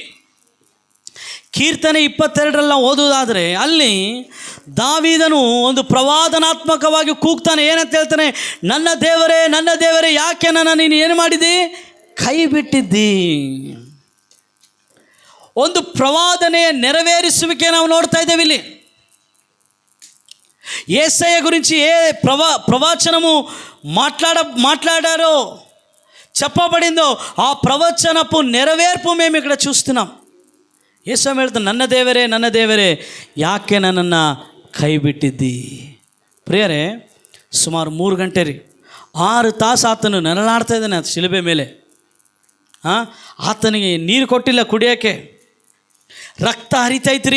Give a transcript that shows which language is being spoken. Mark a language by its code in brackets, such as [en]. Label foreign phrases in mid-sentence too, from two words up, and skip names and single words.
[kn] ಕೀರ್ತನೆ 22 ಓದುವುದಾದರೆ ಅಲ್ಲಿ ದಾವೀದನು ಒಂದು ಪ್ರವಾದನಾತ್ಮಕವಾಗಿ ಕೂಗ್ತಾನೆ. ಏನಂತ ಹೇಳ್ತಾನೆ? ನನ್ನ ದೇವರೇ ಯಾಕೆ ನನ್ನ ನೀನು ಏನು ಮಾಡಿದ್ದಿ? ಕೈ ಬಿಟ್ಟಿದ್ದಿ. ಒಂದು ಪ್ರವಾದನೆಯ ನೆರವೇರಿಸುವಿಕೆ ನಾವು ನೋಡ್ತಾ ఇదేవి ಇಲ್ಲಿ. [te] యేసయ్య గురించి ప్రవచనము మాట్లాడారో చెప్పబడిందో ఆ ప్రవచనపు నెరవేర్పు మేము ఇక్కడ చూస్తున్నాం. [kn] యేసయ్య ಹೇಳ್ತಾನೆ, ನನ್ನ ದೇವರೇ ಯಾಕೆ ನನ್ನನ್ನು ಕೈ ಬಿಟ್ಟಿದ್ದಿ. ಪ್ರಿಯರೇ, ಸುಮಾರು 3 ಗಂಟೆ ರೀ, 6 ತಾಸು ಆತನು ನರಳಾಡ್ತಾ ಇದ್ದಾನೆ ಅದು ಶಿಲುಬೆ ಮೇಲೆ. ಆತನಿಗೆ ನೀರು ಕೊಟ್ಟಿಲ್ಲ ಕುಡಿಯೋಕ್ಕೆ, ರಕ್ತ ಹರಿತೈತ್ರಿ.